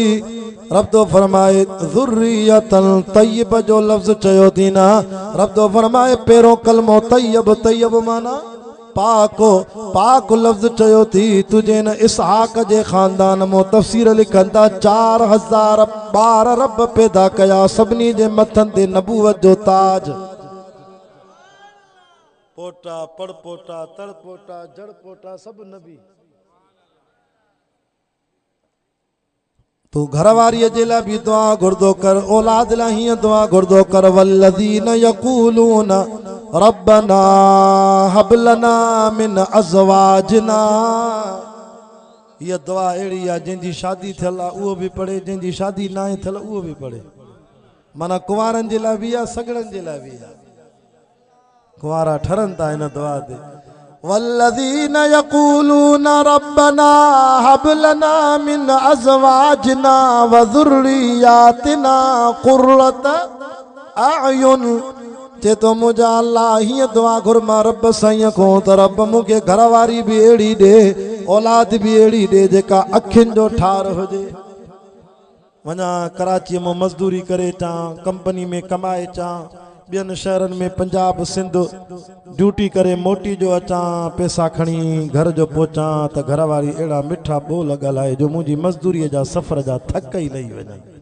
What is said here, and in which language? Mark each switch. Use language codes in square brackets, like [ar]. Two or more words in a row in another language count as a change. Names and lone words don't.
[sd] रब तो फरमाए [ar] ذرية طيبة [sd] जो लफ़्ज़ चयो थी ना। रब तो फरमाए पहिरों कलमो तय्यब। तय्यब माना पाको पाक लफ़्ज़ चयो थी। तुझे न इसहाक जे ख़ानदान मो तफ़सीर लिखनि था 4000 ॿार रब पैदा कया सभिनी जे मथनि ते नबूवत जो ताज। पोटा पड़पोटा तड़पोटा जड़पोटा सब नबी। तू घरवारीअ जे लाइ भी दुआ घुरदो कर औलाद लाइ हीअं दुआ घुरदो कर [ar] والذين يقولون ربنا هب لنا من أزواجنا. [sd] हीअ दुआ अहिड़ी आहे जंहिंजी शादी थियल आहे उहो भी पढ़े जंहिंजी शादी नाहे थियल उहो भी पढ़े। माना कुंवारनि जे लाइ भी आहे सगड़नि जे लाइ भी आहे। कुंवारा ठरनि था हिन दुआ ते। [ar] والذين يقولون ربنا هب لنا من أزواجنا وذرياتنا قرة أعين. [sd] चे तो मुंहिंजा अल्लाह हीअं दुआ घुर मां रब साईं को त रब मूंखे घरवारी भी अहिड़ी ॾे औलाद भी अहिड़ी ॾे जेका अखियुनि जो ठार हुजे। वञा कराचीअ में मज़दूरी करे अचां कंपनी में कमाए अचां ॿियनि शहरनि में पंजाब सिंध ड्यूटी करे मोटी जो अचां पैसा खणी घर जो पहुचां त घरवारी अहिड़ा मिठा ॿोल ॻाल्हाए जो मुंहिंजी मज़दूरीअ जा सफ़र जा थक ई लही वञनि।